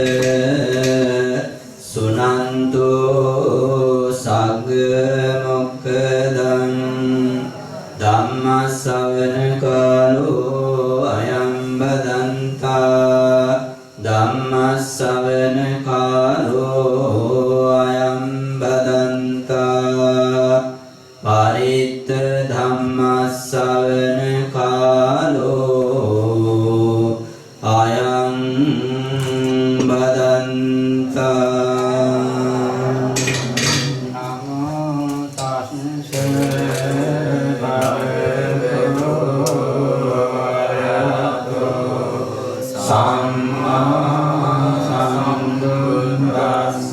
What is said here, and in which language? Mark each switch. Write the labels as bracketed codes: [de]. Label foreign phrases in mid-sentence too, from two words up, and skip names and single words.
[pi] සුනන්තු සග්ග මොක්ඛදං ධම්ම ශ්‍රවණ කාලෝ අයං බදන්තා ධම්ම ශ්‍රවණ කාලෝ අයං බදන්තා පරිත්ත ධම්මස්සවන කාලෝ අයං බදන්තා. නමෝ තස්ස භගවතු වරහතෝ සම්මා සම්බුද්දස්ස.